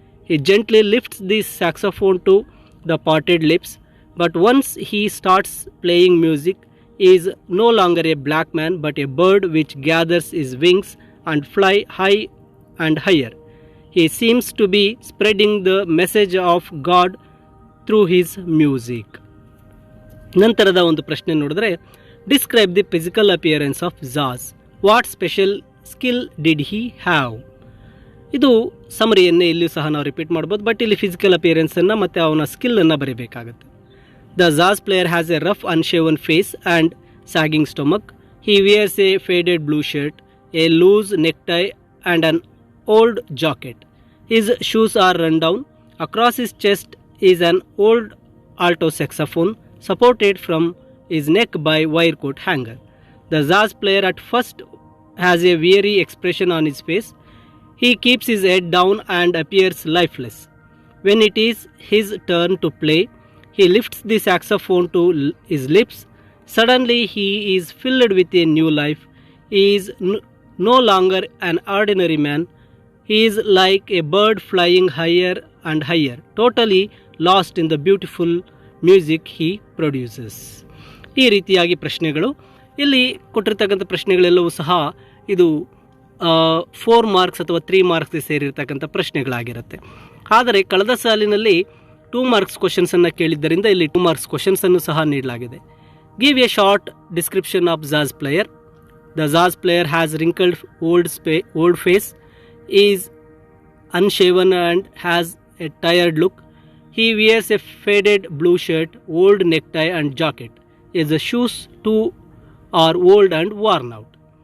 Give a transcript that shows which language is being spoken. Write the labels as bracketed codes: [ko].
[en] He gently lifts the saxophone to the parted lips, but once he starts playing music, he is no longer a black man but a bird which gathers his wings and fly high and higher. He seems to be spreading the message of God through his music. [kn] ನಂತರದ ಒಂದು ಪ್ರಶ್ನೆ ನೋಡಿದ್ರೆ, [en] Describe the physical appearance of jazz. What special skill did he have? [kn] ಇದು ಸಮರಿಯನ್ನೇ ಇಲ್ಲಿಯೂ ಸಹ ನಾವು repeat ಮಾಡ್ಬೋದು, but ಇಲ್ಲಿ ಫಿಸಿಕಲ್ ಅಪಿಯರೆನ್ಸನ್ನು ಮತ್ತು ಅವನ ಸ್ಕಿಲ್ಲನ್ನು ಬರೀಬೇಕಾಗುತ್ತೆ. [en] The jazz player has a rough unshaven face and sagging stomach. He wears a faded blue shirt, a loose necktie and an old jacket. His shoes are run down. Across his chest is an old alto saxophone supported from his neck by wire coat hanger. The jazz player at first has a weary expression on his face. He keeps his head down and appears lifeless. When it is his turn to play, he lifts the saxophone to his lips. Suddenly he is filled with a new life. He is no longer an ordinary man. He is like a bird flying higher and higher, totally lost in the beautiful music he produces. [kn] ಈ ರೀತಿಯಾಗಿ ಪ್ರಶ್ನೆಗಳು ಇಲ್ಲಿ ಕೊಟ್ಟಿರ್ತಕ್ಕಂಥ ಪ್ರಶ್ನೆಗಳೆಲ್ಲವೂ ಸಹ ಇದು 4 marks ಅಥವಾ 3 marks ಸೇರಿರ್ತಕ್ಕಂಥ ಪ್ರಶ್ನೆಗಳಾಗಿರುತ್ತೆ. ಆದರೆ ಕಳೆದ ಸಾಲಿನಲ್ಲಿ 2 ಮಾರ್ಕ್ಸ್ ಕ್ವಶನ್ಸನ್ನು ಕೇಳಿದ್ದರಿಂದ ಇಲ್ಲಿ 2 ಮಾರ್ಕ್ಸ್ ಕ್ವಶನ್ಸನ್ನು ಸಹ ನೀಡಲಾಗಿದೆ. [en] Give a short description of jazz player. The jazz player has wrinkled old face, is unshaven and has a tired look. He wears a faded blue shirt, old necktie and jacket. His shoes too are old and worn out.